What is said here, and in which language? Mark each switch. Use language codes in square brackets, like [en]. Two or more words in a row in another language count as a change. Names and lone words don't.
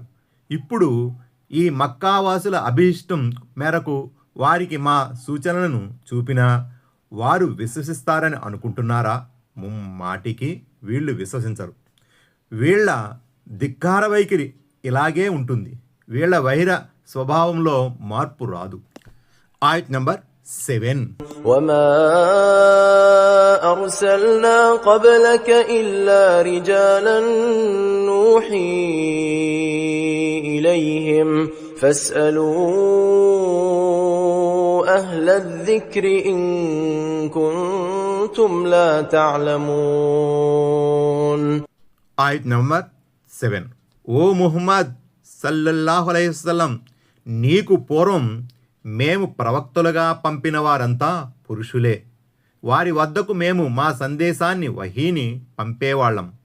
[te] ఇప్పుడు ఈ మక్కావాసుల అభీష్టం మేరకు వారికి మా సూచనలను చూపినా వారు విశ్వసిస్తారని అనుకుంటున్నారా? ముమ్మాటికి వీళ్ళు విశ్వసించరు. వీళ్ళ ధిక్కార వైఖరి ఇలాగే ఉంటుంది. వీళ్ళ వైర స్వభావంలో మార్పు రాదు. ఆయత్ నంబర్ 7. [ar] وما أرسلنا قبلك إلا رجالا نوحي إليهم فاسألوا أهل الذكر إن كنتم لا تعلمون. [te] ఆయత్ నంబర్ 7. ఓ ముహమ్మద్ [ar] صلى الله عليه وسلم, [te] నీకు పూర్వం మేము ప్రవక్తలుగా పంపిన వారంతా పురుషులే. వారి వద్దకు మేము మా సందేశాన్ని వహీని పంపేవాళ్ళం.